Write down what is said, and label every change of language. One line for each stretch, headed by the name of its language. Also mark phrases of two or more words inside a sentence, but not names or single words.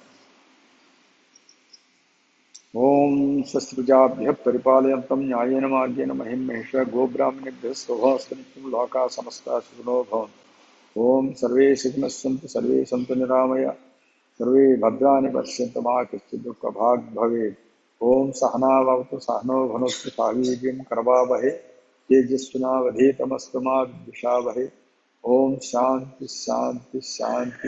Sanskrit: ओं स्वस्ति प्रजाभ्यः परिपालयंतं न्यायेन मार्गेण महिं महिषा गोब्राह्मणेभ्यः शुभमस्तु नित्यं लोकाः समस्ताः सुखिनो भवंतु. ओं सर्वे सुखिनः संतु सर्वे संतु निरामय सर्वे भद्राणि पश्यंतु मा कश्चिद् दुःखभाग् भवेत्. ओं सहना भवतु सहनो भुनस्तु सह वीर्यं करवावहै तेजस्विनावधीतमस्तु मा विद्विषावहै. ओं शांति शांति शांति.